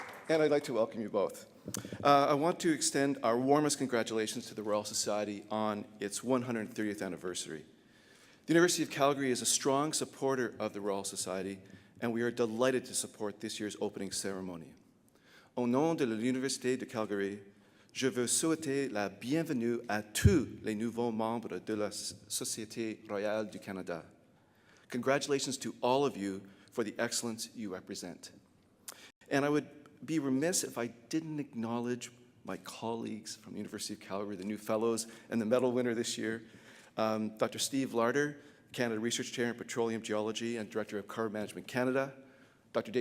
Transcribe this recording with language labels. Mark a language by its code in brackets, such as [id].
[en] And I'd like to welcome you both. I want to extend our warmest congratulations to the Royal Society on its 130th anniversary. The University of Calgary is a strong supporter of the Royal Society, and we are delighted to support this year's opening ceremony. [fr] Au nom de l'Université de Calgary, je veux souhaiter la bienvenue à tous les nouveaux membres de la Société royale du Canada. [en] Congratulations to all of you for the excellence you represent. And I would be remiss if I didn't acknowledge my colleagues from the University of Calgary, the new fellows and the medal winner this year, Dr. Steve Larder, Canada Research Chair in Petroleum Geology and Director of Carbon Management Canada, Dr.